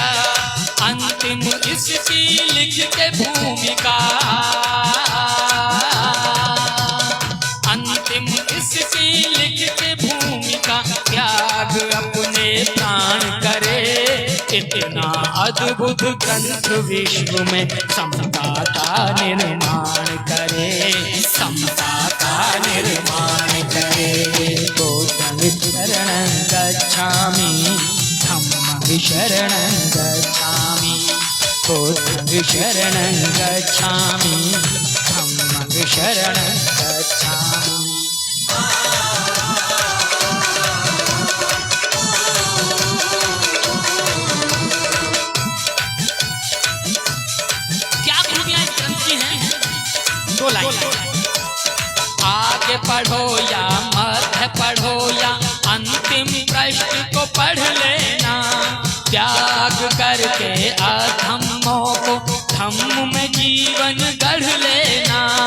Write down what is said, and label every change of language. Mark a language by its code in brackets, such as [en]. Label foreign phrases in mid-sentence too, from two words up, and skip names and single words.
[hi] अंतिम इसकी लिख के भूमिका, अंतिम इसकी लिख के भूमिका त्याग अपने प्राण करे। इतना अद्भुत ग्रंथ विश्व में समता का निर्माण करे, समता का निर्माण करे। [pi] बुद्धं शरणं गच्छामि, धम्मं शरणं गच्छामि, बुद्धं शरणं गच्छामि, धम्मं शरणं गच्छामि। [hi] क्या खूबियां इस ग्रंथ की हैं? दो लाइन। आगे पढ़ो या मध्य पढ़ो या अंतिम प्रश्न को पढ़ लेना, त्याग करके अधम्मों को धम्म में जीवन गढ़ लेना।